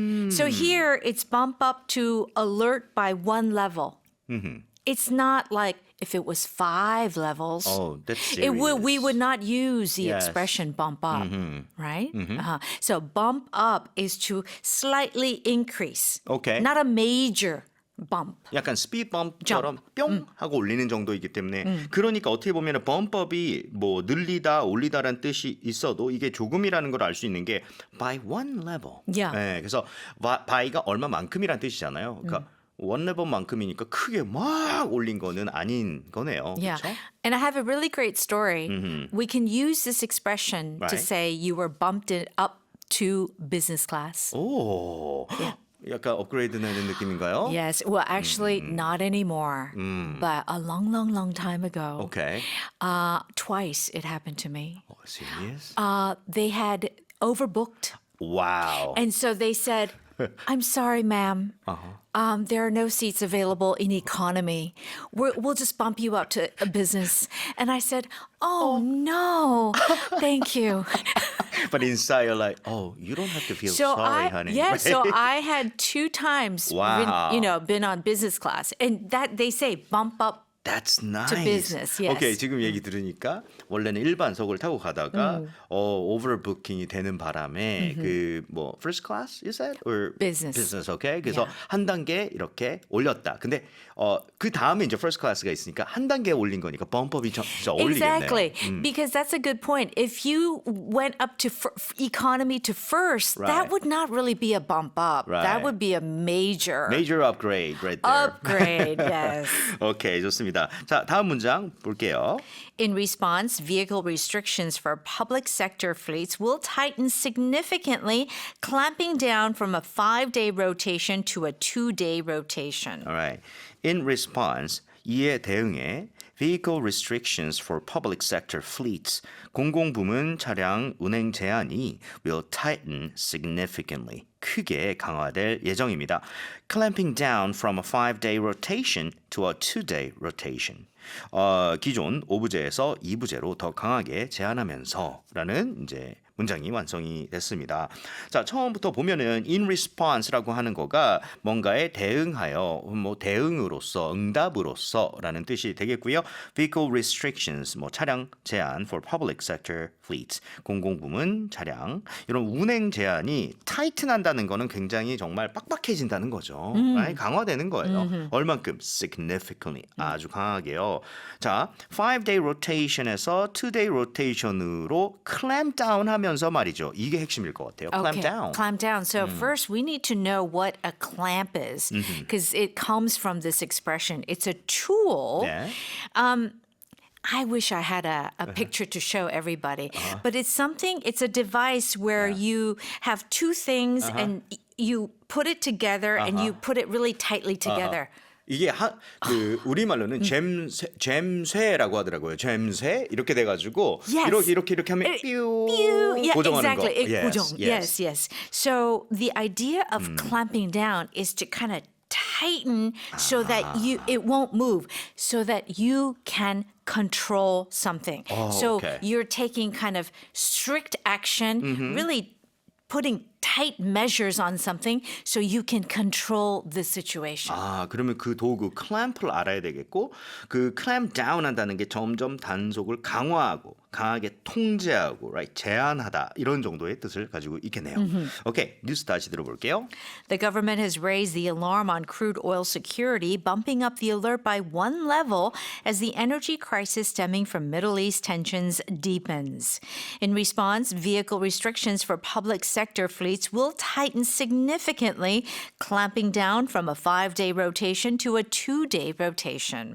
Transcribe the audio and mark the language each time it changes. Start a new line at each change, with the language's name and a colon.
English: So here it's bump up to alert by one level. It's not like if it was 5 levels. Oh, that's We serious. would not use the Yes. expression bump up, right? So bump up is to slightly increase, Okay. not a major bump.
Korean: 약간 스피드 범프처럼 뿅 하고 올리는 정도이기 때문에 그러니까 어떻게 보면 범법이 뭐 늘리다 올리다라는 뜻이 있어도 이게 조금이라는 걸 알 수 있는 게 by one level.
English: Yeah.
Korean: 네, 그래서 by가 얼마만큼이란 뜻이잖아요. 그러니까 원 레벨만큼이니까 크게 막 올린 거는 아닌 거네요.
English: Yeah.
Korean: 그렇죠?
English: And I have a really great story. We can use this expression to Right. say you were bumped up to business class.
Korean: 오, 약간 업그레이드 되는 느낌인가요?
English: Yes. Well, actually, not anymore. But a long, long, long time ago, Okay. twice it happened to me. Oh, serious? They had overbooked. Wow. And so they said, I'm sorry, ma'am. There are no seats available in economy. We'll just bump you up to a business. And I said, oh, no, thank you. But inside you're like, oh, you don't have to feel sorry, honey. Yeah, so I had 2 times Wow. been on business class. And that they say bump up. That's nice. business, yes.
Korean: 오케이, 지금 얘기 들으니까 원래는 일반석을 타고 가다가 오버부킹이 되는 바람에 그 뭐
English: first class you said or Business.
Korean: okay? 그래서
English: Yeah.
Korean: 한 단계 이렇게 올렸다. 근데 그 다음에 이제 first class가 있으니까 한 단계 올린 거니까 범법이 진짜 어울리겠네요.
English: Exactly. Because that's a good point. If you went up to economy to first, Right. that would not really be a bump up. Right. That would be a major Major upgrade right there. upgrade. Yes.
Korean: 오케이, 좋습니다. 자, 다음 문장 볼게요.
English: In response, vehicle restrictions for public sector fleets will tighten significantly, clamping down from a 5-day rotation to a 2-day rotation. Alright. In response,
Korean: 이에 대응해
English: vehicle restrictions for public sector fleets,
Korean: 공공부문 차량 운행 제한이
English: will tighten significantly,
Korean: 크게 강화될 예정입니다.
English: Clamping down from a 5-day rotation to a 2-day rotation.
Korean: 기존 5부제에서 2부제로 더 강하게 제한하면서라는 이제 문장이 완성이 됐습니다. 자, 처음부터 보면은 in response라고 하는 거가 뭔가에 대응하여 뭐 대응으로서 응답으로서라는 뜻이 되겠고요. vehicle restrictions 뭐 차량 제한 for public sector fleets 공공부문 차량 이런 운행 제한이 타이튼한다는 거는 굉장히 정말 빡빡해진다는 거죠. right? 강화되는 거예요. 얼만큼 significantly 아주 강하게요. 자, 5-day rotation에서 2-day rotation으로 clamp down 하면서 말이죠. 이게 핵심일 것 같아요. clamp down.
English: Clamp down. So first we need to know what a clamp is because it comes from this expression. It's a tool.
Korean: 네.
English: I wish I had a picture to show everybody. But it's a device where you have 2 things and you put it together and you put it really tightly together.
Korean: 이게 그 우리말로는 잼쇠라고 하더라고요. 잼쇠 이렇게 돼가지고
English: Yes.
Korean: 이렇게 하면 뾰
English: Yeah,
Korean: 고정하는
English: exactly. 거. Yes,
Korean: 고정. Yes.
English: So the idea of clamping down is to kind of tighten so that it won't move, so that you can control something. So okay. you're taking kind of strict action, really putting tight measures on something so you can control the situation.
Korean: 아, 그러면 그 도구 clamp를 알아야 되겠고 그 clamp down 한다는 게 점점 단속을 강화하고 강하게 통제하고 right? 제한하다 이런 정도의 뜻을 가지고 있겠네요. 오케이, 뉴스 다시 들어볼게요.
English: The government has raised the alarm on crude oil security, bumping up the alert by 1 level as the energy crisis stemming from Middle East tensions deepens. In response, vehicle restrictions for public sector fleets will tighten significantly, clamping down from a 5-day rotation to a 2-day rotation.